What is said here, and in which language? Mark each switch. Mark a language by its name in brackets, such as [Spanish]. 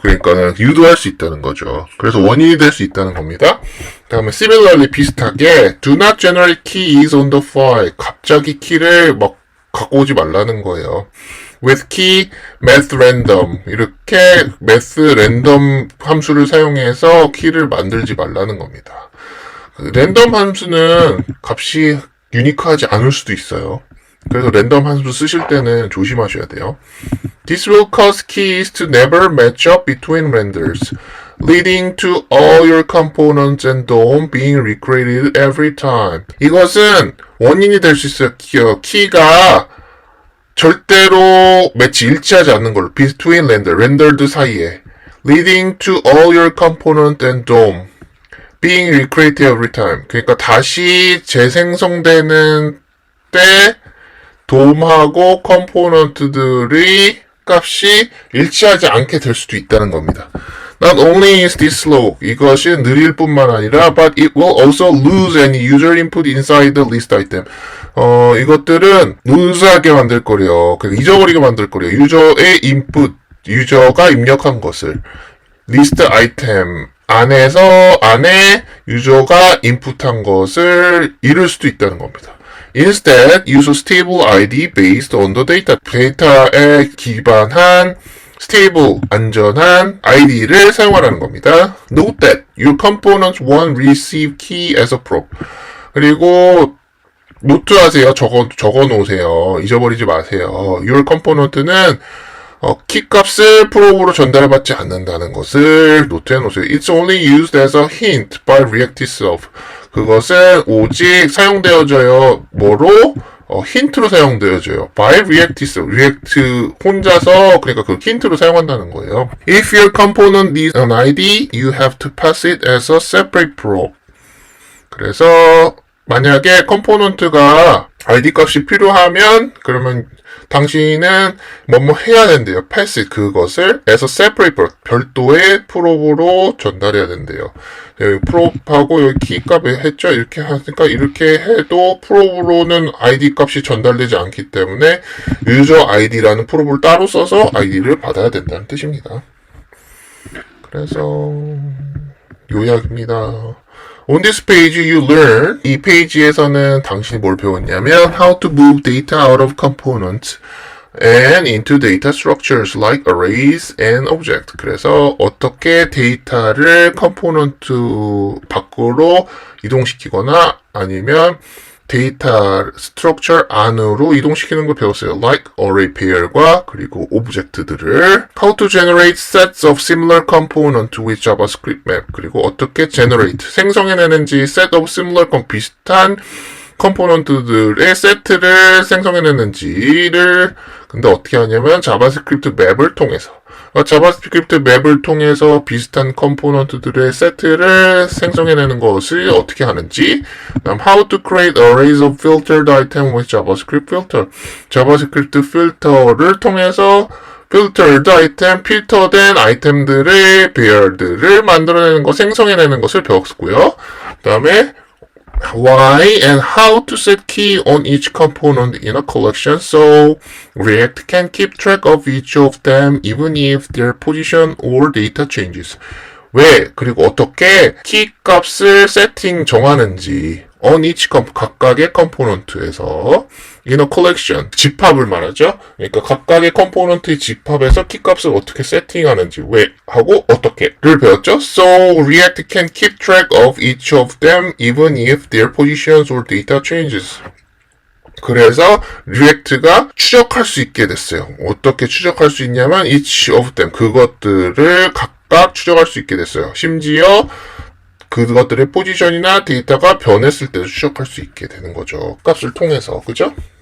[Korean] 그러니까 유도할 수 있다는 거죠. 그래서 원인이 될 수 있다는 겁니다. 다음에 [English] similarly [Korean] 비슷하게 [English] do not generate keys on the fly. [Korean] 갑자기 키를 막 갖고 오지 말라는 거예요. [English] with key math random. [Korean] 이렇게 math random 함수를 사용해서 키를 만들지 말라는 겁니다. 랜덤 함수는 값이 유니크하지 않을 수도 있어요. 그래서 랜덤 함수 쓰실 때는 조심하셔야 돼요. [English] This will cause keys to never match up between renders, leading to all your components and DOM being recreated every time. [Korean] 이것은 원인이 될 수 있어요. 키가 절대로 매치 일치하지 않는 걸로. [English] between rendered [Korean] 사이에. [English] leading to all your components and DOM being recreated every time. [Korean] 그러니까 다시 재생성되는 때 돔하고 컴포넌트들의 값이 일치하지 않게 될 수도 있다는 겁니다. [English] Not only is this slow, [Korean] 이것이 느릴 뿐만 아니라, [English] but it will also lose any user input inside the list item. [Korean] 이것들은 루즈하게 만들 거래요. 그러니까 잊어버리게 만들 거래요. 유저의 인풋, 유저가 입력한 것을 리스트 아이템 안에 유저가 인풋한 것을 잃을 수도 있다는 겁니다. [English] Instead, use a stable ID based on the data. [Korean] 데이터에 기반한 stable, 안전한 ID를 사용하라는 겁니다. [English] Note that your components won't receive key as a prop. [Korean] 그리고 노트하세요. 적어 놓으세요. 잊어버리지 마세요. [English] Your component [Korean] 는 키 값을 프롭으로 전달받지 않는다는 것을 노트해 놓으세요. [English] It's only used as a hint by React itself. [Korean] 그것은 오직 사용되어져요. 뭐로? 힌트로 사용되어져요. [English] by React itself. [Korean] React 혼자서 그러니까 그 힌트로 사용한다는 거예요. [English] If your component needs an ID, you have to pass it as a separate prop. [Korean] 그래서 만약에 컴포넌트가 ID 값이 필요하면 그러면 당신은 뭐뭐 해야 된대요. [English] pass it, [Korean] 그것을 [English] as a separate prop, [Korean] 별도의 프롭으로 전달해야 된대요. 여기 프롭하고 여기 키 값을 했죠. 이렇게 하니까 이렇게 해도 프롭으로는 ID 값이 전달되지 않기 때문에 유저 ID라는 프롭을 따로 써서 ID를 받아야 된다는 뜻입니다. 그래서 요약입니다. [English] On this page you learn, [Korean] 이 페이지에서는 당신이 뭘 배웠냐면 [English] how to move data out of components and into data structures like arrays and objects. [Korean] 그래서 어떻게 데이터를 컴포넌트 밖으로 이동시키거나 아니면 데이터 스트럭처 안으로 이동시키는 걸 배웠어요. [English] Like array pair과 [Korean] 그리고 오브젝트들을 [English] How to generate sets of similar components with JavaScript map. [Korean] 그리고 어떻게 generate, 생성해내는지 [English] set of similar [Korean] 비슷한 컴포넌트들의 세트를 생성해내는지를 근데 어떻게 하냐면 자바스크립트 맵을 통해서 자바스크립트 맵을 통해서 비슷한 컴포넌트들의 세트를 생성해내는 것을 어떻게 하는지. [English] 다음 how to create arrays of filtered item with JavaScript filter. [Korean] 자바스크립트 필터를 통해서 [English] filtered item, [Korean] 필터된 아이템들의 배열들을 만들어내는 것, 생성해내는 것을 배웠고요. [English] 그 다음에 why and how to set key on each component in a collection so React can keep track of each of them even if their position or data changes. [Korean] 왜 그리고 어떻게 키 값을 세팅 정하는지 [English] on each [Korean] 각각의 컴포넌트에서 [English] in a collection [Korean] 집합을 말하죠. 그러니까 각각의 컴포넌트의 집합에서 키 값을 어떻게 세팅하는지 왜 하고 어떻게를 배웠죠. [English] So React can keep track of each of them even if their positions or data changes. [Korean] 그래서 리액트가 추적할 수 있게 됐어요. 어떻게 추적할 수 있냐면 [English] each of them [Korean] 그것들을 각각 추적할 수 있게 됐어요. 심지어 그것들의 포지션이나 데이터가 변했을 때도 추적할 수 있게 되는 거죠. 값을 통해서. 그죠?